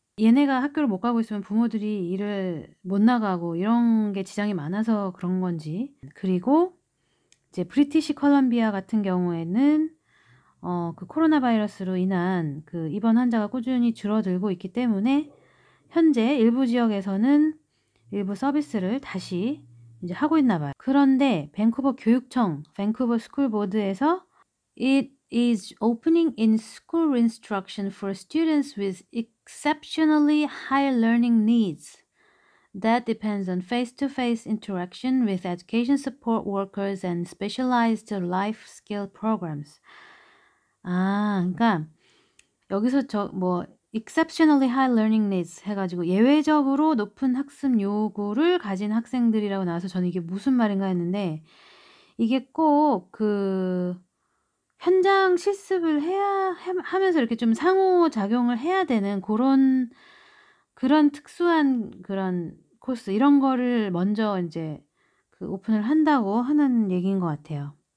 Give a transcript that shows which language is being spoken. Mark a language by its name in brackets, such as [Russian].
[Korean] 얘네가 학교를 못 가고 있으면 부모들이 일을 못 나가고 이런 게 지장이 많아서 그런 건지. 그리고 이제 브리티시 컬럼비아 같은 경우에는 코로나 바이러스로 인한 입원 환자가 꾸준히 줄어들고 있기 때문에 현재 일부 지역에서는 일부 서비스를 다시 이제 하고 있나 봐요. 그런데 밴쿠버 교육청, 밴쿠버 스쿨 보드에서 [English] It is opening in school instruction for students with exceptionally high learning needs that depends on face-to-face interaction with education support workers and specialized life skill programs. [Korean] 그러니까 여기서 [English] exceptionally high learning needs [Korean] 해가지고 예외적으로 높은 학습 요구를 가진 학생들이라고 나와서 저는 이게 무슨 말인가 했는데, 이게 꼭 현장 실습을 하면서 이렇게 좀 상호작용을 해야 되는 그런 특수한 그런 코스, 이런 거를 먼저 이제 오픈을 한다고 하는 얘기인 것 같아요.